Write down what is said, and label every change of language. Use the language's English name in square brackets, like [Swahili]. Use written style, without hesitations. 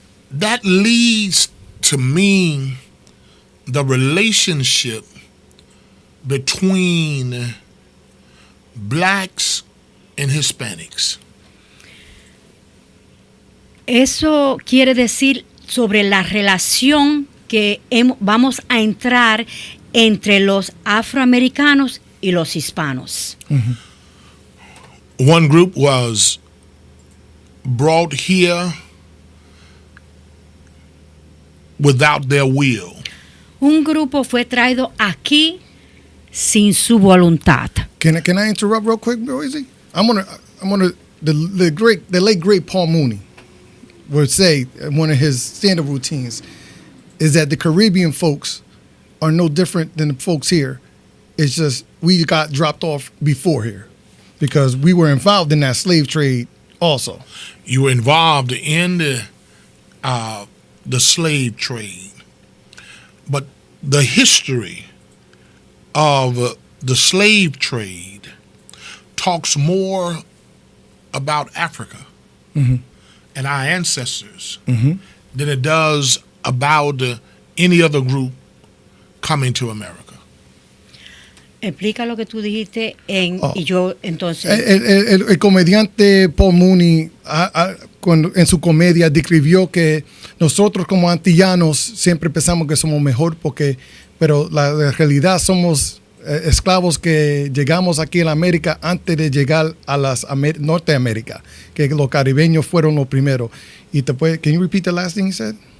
[English] That leads to me the relationship between blacks and Hispanics. [Spanish] Eso quiere decir sobre la relación que vamos a entrar entre los afroamericanos y los hispanos. [English] One group was brought here without their will. [Spanish] Un grupo fue traído aquí sin su voluntad. [English] Can I interrupt real quick, Rosie? I'm gonna the late great Paul Mooney would say in one of his stand-up routines is that the Caribbean folks are no different than the folks here. It's just we got dropped off before here because we were involved in that slave trade also. You were involved in the slave trade, but the history of the slave trade talks more about Africa and our ancestors than it does about any other group coming to America. [Spanish] Explica lo que tú dijiste y yo entonces. El comediante Paul Mooney en su comedia describió que nosotros como antillanos siempre pensamos que somos mejor pero la realidad somos esclavos que llegamos aquí en América antes de llegar a Norteamérica, que los caribeños fueron los primeros. [English] Can you repeat the last thing you said?